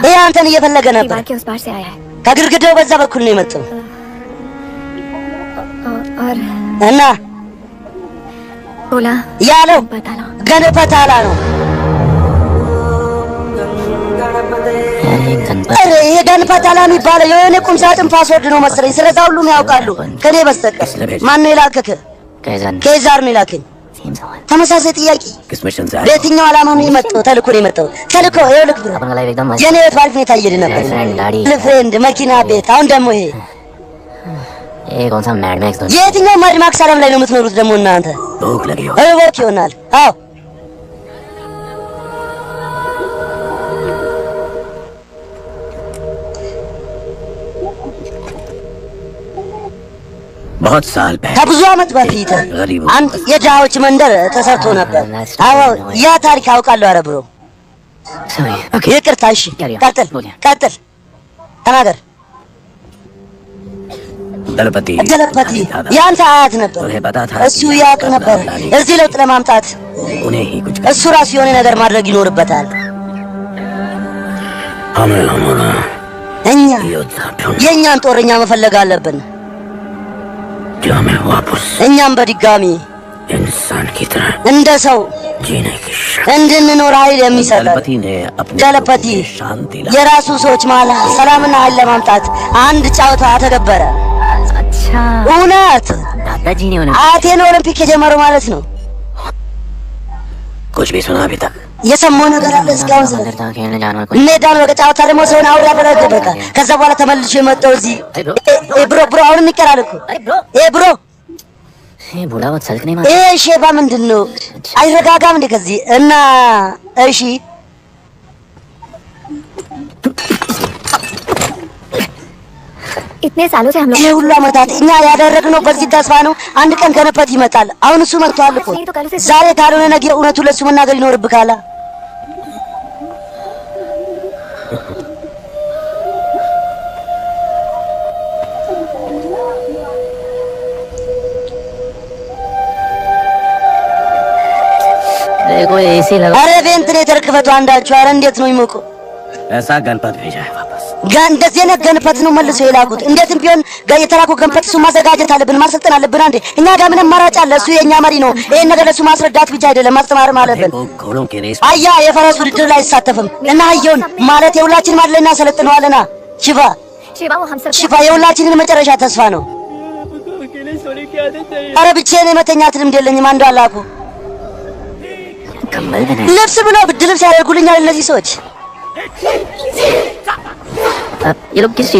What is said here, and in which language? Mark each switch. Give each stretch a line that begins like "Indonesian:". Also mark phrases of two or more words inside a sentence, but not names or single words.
Amharic: ይሄ አንተን እየፈለገ ነበር።
Hindi: दीवार के उस पार से आया है
Amharic: ከግድግዳው በዛ በኩል ነው የመጣው
Hindi: और
Amharic: እና
Hindi: बोला
Amharic: ያለው
Hindi: बता लो
Amharic: ገነፈታላ ነው። ኧረ ይሄ ገንፈታላ የሚባለው የሆነ ቁም ሳጥን ፓስወርድ ነው መሰለኝ። ስለዛ ሁሉም ያውቃሉ ከኔ በስተቀር። ማን ነው የላከክ? ኬዛር ነው የላከኝ። ተመሳሳይ ጥያቄ። በየትኛው ዓላማ ነው የመጣው? ተልኮ ነው የመጣው። ተልኮ ይኸውልህ ብሎ የኔ ህይወት ባሪፍ ሁኔታ እየሄደ ነበር። ፍሬንድ፣ መኪና፣ ቤት። አሁን ደግሞ ይሄ
Hindi: कौन सा मैड मैक्स
Amharic: የትኛው ማድማክስ ዓለም ላይ ነው የምትኖሩት ደግሞ እናንተ?
Hindi: भूख लगी हो
Amharic: እወቅ ይሆናል። አዎ
Hindi: बहुत साल पहले
Amharic: ከብዙ ዓመት በፊት አንድ የድሃዎች መንደር ተሰርቶ ነበር። አዎ ያ ታሪክ አውቃለሁ። ኧረ ብሮ ይቅርታ። እሺ ቀጥል፣ ቀጥል፣ ተናገር።
Hindi: दलपति
Amharic: ያንተ አያት ነበር። እሱ ያውቅ ነበር እዚህ ለውጥ ለማምጣት
Hindi: उन्हें ही कुछ
Amharic: እሱ ራሱ የሆነ ነገር ማድረግ ይኖርበታል።
Hindi: हमें हमारा
Amharic: እኛ
Hindi: योद्धा ढूंढ
Amharic: የእኛን ጦረኛ መፈለግ አለብን።
Hindi: जो हमें वापस
Amharic: እኛም በድጋሚ
Hindi: इंसान की तरह
Amharic: እንደ ሰው
Hindi: जीने की शक्ति
Amharic: እንድንኖር ኃይል የሚሰጠን
Hindi: दलपति ने अपने दलपति लोगों की शांति ला
Amharic: የራሱ ሰዎች መሃል ሰላምና ኃይል ለማምጣት አንድ ጨዋታ ተገበረ።
Hindi: अच्छा
Amharic: እውነት
Hindi: दादाजी ने उन्हें
Amharic: አያቴን ኦሎምፒክ የጀመረው ማለት ነው።
Hindi: कुछ भी सुना अभी तक
Amharic: የሰማው ነገር አለ እስካሁን?
Hindi: अंदर था खेलने जानवर को
Amharic: ሜዳን ወደ ጨዋታ ደግሞ ሰውን አውሬ ያደረገ በቃ። ከዛ በኋላ ተመልሼ የመጣው እዚህ ብሮ አሁን እንቀራለን እኮ ብሮ
Hindi: ये बूढ़ा बहुत सल्क नहीं मार
Amharic: ይሄ ሼባ ምንድን ነው? አይረጋጋም እንዴ ከዚህ እና እሺ
Hindi: इतने सालों से हम लोग
Amharic: ይሄ ሁሉ ዓመታት እኛ ያደረግነው በዚህ ተስፋ ነው። አንድ ቀን ገነፈት ይመጣል። አሁን እሱ መጥቷል እኮ። ዛሬ ካልሆነ ነገ እውነቱን ለእሱ መናገር ይኖርብካላ።
Hindi: देखो एसी लगा
Amharic: አረ ቬንትሌተር ክፈቱ አንዳችሁ። አረ እንዴት ነው የሚሞቀው?
Hindi: ऐसा गणपत भेजा है वापस
Amharic: እንደዚህ አይነት ገንፈት ነው መልሶ የላኩት። እንዴትም ቢሆን የተላኩ ገንፈት እሱ ማዘጋጀት አለብን፣ ማሰልጠን አለብን። አንዴ እኛ ጋር ምንም አማራጭ አለ? እሱ የኛ መሪ ነው። ይሄን ነገር ለሱ ማስረዳት ብቻ አይደለም ማስተማርም አለብን።
Hindi: वो घोड़ों के रेस
Amharic: አያ የፈረስ ውድድር ላይ አይሳተፍም እና አየውን ማለት የሁላችንም አይደል እናሰለጥነዋለና። ሽፋ
Hindi: शिवा वो हम सब
Amharic: ሽፋ የሁላችንን መጨረሻ ተስፋ ነው። አረ ብቻዬን የመተኛት ልምድ የለኝም። አንዱ አላኩ
Hindi: कंबल देने
Amharic: ልብስ ብሎ ብድ ልብስ ያደርጉልኛል እነዚህ ሰዎች።
Hindi: अब ये लोग किस चीज